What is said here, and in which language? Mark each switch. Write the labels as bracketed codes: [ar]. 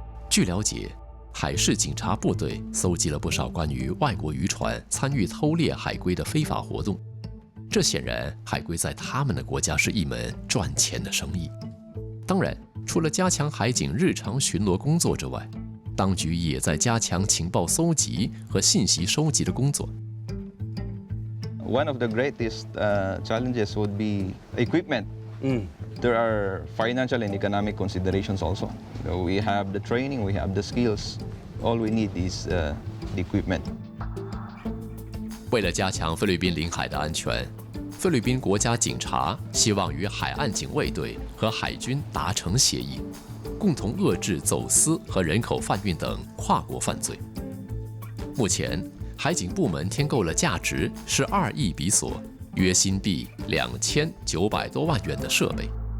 [zh] 据了解，海事警察部队搜集了不少关于外国渔船参与偷猎海龟的非法活动。这显然，海龟在他们的国家是一门赚钱的生意。当然，除了加强海警日常巡逻工作之外，当局也在加强情报搜集和信息收集的工作。 [en] One of the greatest challenges would be equipment. There are financial and economic considerations also. So we have the training, we have the skills. All we need is the equipment. [zh] 为了加强菲律宾领海的安全，菲律宾国家警察希望与海岸警卫队和海军达成协议，共同遏制走私和人口贩运等跨国犯罪。目前，海警部门添购了价值12亿比索，约新币2900多万元的设备。